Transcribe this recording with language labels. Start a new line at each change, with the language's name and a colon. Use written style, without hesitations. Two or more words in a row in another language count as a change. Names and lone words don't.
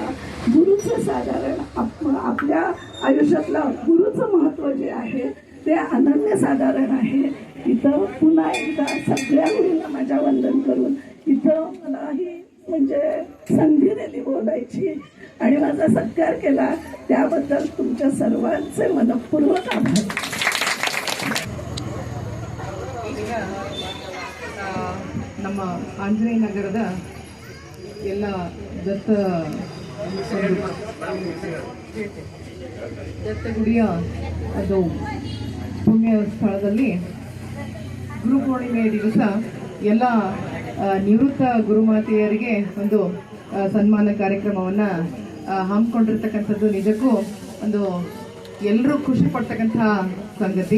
Marathi: गुरुचं साधारण आपल्या आयुष्यातलं गुरुचं महत्त्व जे आहे ते अनन्यसाधारण आहे. इथं पुन्हा एकदा सगळ्या गुरूंना माझ्या वंदन करून इथं मलाही म्हणजे संधी दिली बोलायची आणि माझा सत्कार केला त्याबद्दल तुमच्या सर्वांचे मनपूर्वक आभार.
Kannada: ಈಗ ನಮ್ಮ ಆಂಜನೇಯ ನಗರದ ಎಲ್ಲ ದತ್ತಗುಡಿಯ ಅದು ಪುಣ್ಯ ಸ್ಥಳದಲ್ಲಿ ಗುರುಪೂರ್ಣಿಮೆಯ ದಿವಸ ಎಲ್ಲ ನಿವೃತ್ತ ಗುರುಮಾತೆಯರಿಗೆ ಒಂದು ಸನ್ಮಾನ ಕಾರ್ಯಕ್ರಮವನ್ನು ಹಮ್ಮಿಕೊಂಡಿರ್ತಕ್ಕಂಥದ್ದು ನಿಜಕ್ಕೂ ಒಂದು ಎಲ್ಲರೂ ಖುಷಿ ಪಡ್ತಕ್ಕಂಥ ಸಂಗತಿ.